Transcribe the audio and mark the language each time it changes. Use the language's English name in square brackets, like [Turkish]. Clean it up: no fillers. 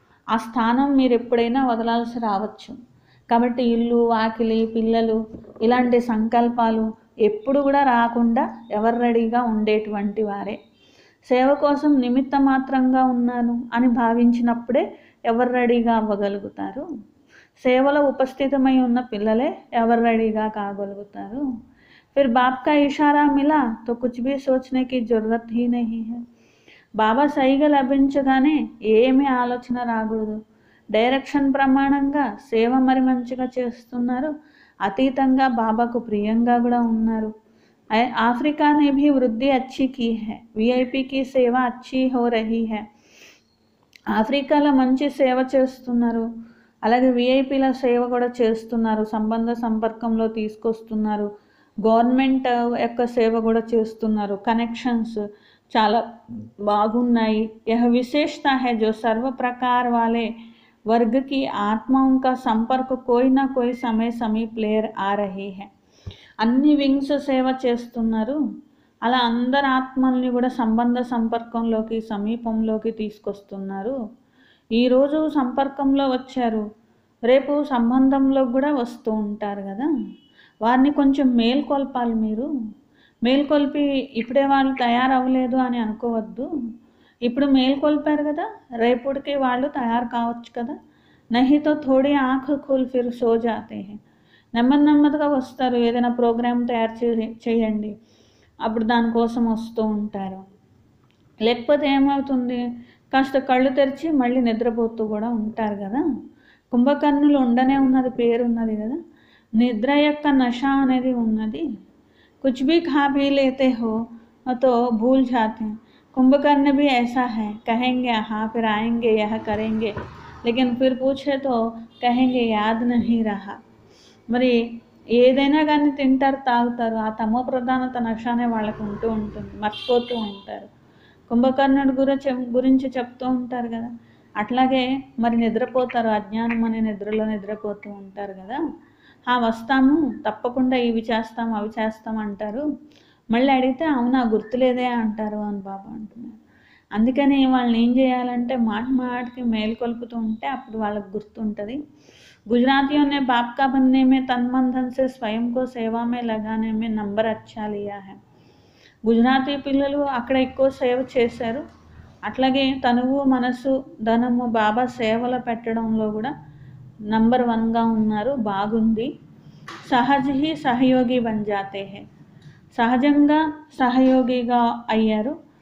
[Telugu] ఆ స్థానం మీరు ఎప్పుడైనా వదలాల్సి రావచ్చు. కాబట్టి ఇల్లు వాకిలి పిల్లలు ఇలాంటి సంకల్పాలు ఎప్పుడు కూడా రాకుండా ఎవరు రెడీగా ఉండేటువంటి వారే. సేవ కోసం నిమిత్త మాత్రంగా ఉన్నాను అని భావించినప్పుడే ఎవరు రెడీగా అవ్వగలుగుతారు. సేవలో ఉపస్థితమై ఉన్న పిల్లలే ఎవరు రెడీగా కాగలుగుతారు. [Hindi] फिर बाप का इशारा मिला तो कुछ भी सोचने की जरूरत ही नहीं है. [Telugu] బాబా సైగ లభించగానే ఏమీ ఆలోచన రాకూడదు. డైరెక్షన్ ప్రమాణంగా సేవ మరి మంచిగా చేస్తున్నారు, అతీతంగా బాబాకు ప్రియంగా కూడా ఉన్నారు. [Hindi] ఆఫ్రికా ने भी वृद्धि अच्छी की है, वीआईपी की सेवा अच्छी हो रही है. [Telugu] ఆఫ్రికాలో మంచి సేవ చేస్తున్నారు, అలాగే విఐపీల సేవ కూడా చేస్తున్నారు, సంబంధ సంపర్కంలో తీసుకొస్తున్నారు, గవర్నమెంట్ యొక్క సేవ కూడా చేస్తున్నారు, కనెక్షన్స్ చాలా బాగున్నాయి. [Hindi] यह विशेषता है जो सर्व प्रकार वाले वर्ग की आत्माओं का संपर्क कोई ना कोई समय समीप ले आ रही है. [Telugu] అన్ని వింగ్స్ సేవ చేస్తున్నారు, అలా అందరి ఆత్మల్ని కూడా సంబంధ సంపర్కంలోకి సమీపంలోకి తీసుకొస్తున్నారు. ఈరోజు సంపర్కంలో వచ్చారు, రేపు సంబంధంలో కూడా వస్తూ ఉంటారు కదా. వారిని కొంచెం మేల్కొల్పాలి. మీరు మేల్కొల్పి ఇప్పుడే వాళ్ళు తయారవ్వలేదు అని అనుకోవద్దు. ఇప్పుడు మేల్కొల్పారు కదా, రేపటికి వాళ్ళు తయారు కావచ్చు కదా. [Hindi] నహితో థోడీ ఆంఖ్ ఖుల్ ఫిర్ సో జాతే హై. [Telugu] నెమ్మది నెమ్మదిగా వస్తారు. ఏదైనా ప్రోగ్రామ్ తయారు చేయండి, అప్పుడు దానికోసం వస్తూ ఉంటారు. లేకపోతే ఏమవుతుంది, కాస్త కళ్ళు తెరిచి మళ్ళీ నిద్రపోతూ కూడా ఉంటారు కదా. కుంభకర్ణులు ఉండనే ఉన్నది, పేరు ఉన్నది కదా. నిద్ర యొక్క నష అనేది ఉన్నది. [Hindi] कुछ भी खा पी लेते हो तो भूल जाते हैं. कुंभकर्ण भी ऐसा है, कहेंगे हाँ फिर आएंगे यह करेंगे, लेकिन फिर पूछे तो कहेंगे याद नहीं रहा. [Telugu] మరి ఏదైనా కానీ తింటారు తాగుతారు, ఆ తమో ప్రధానత నషానే వాళ్ళకు ఉంటూ ఉంటుంది, మర్చిపోతూ ఉంటారు. కుంభకర్ణుడి గురించి చెప్తూ ఉంటారు కదా. అట్లాగే మరి నిద్రపోతారు, అజ్ఞానం అనే నిద్రలో నిద్రపోతూ ఉంటారు కదా. వస్తాము తప్పకుండా ఇవి చేస్తాం అవి చేస్తాం అంటారు, మళ్ళీ అడిగితే అవునా గుర్తులేదే అంటారు అని బాబా అంటున్నారు. అందుకని వాళ్ళని ఏం చేయాలంటే మాటికి మేల్కొల్పుతూ ఉంటే అప్పుడు వాళ్ళకు గుర్తుంటుంది. [Hindi] गुजरातियों ने बाप का बनने में तन मन धन से स्वयं को सेवा में लगाने में नंबर अच्छा लिया है. [Telugu] గుజరాతీ పిల్లలు అక్కడ ఎక్కువ సేవ చేశారు, అట్లాగే తనువు మనసు ధనము బాబా సేవలో పెట్టడంలో కూడా నంబర్ 1గా ఉన్నారు, బాగుంది. [Hindi] సహజ్ హీ సహయోగి బన్ జాతే హై. [Telugu] సహజంగా సహయోగిగా అయ్యారు.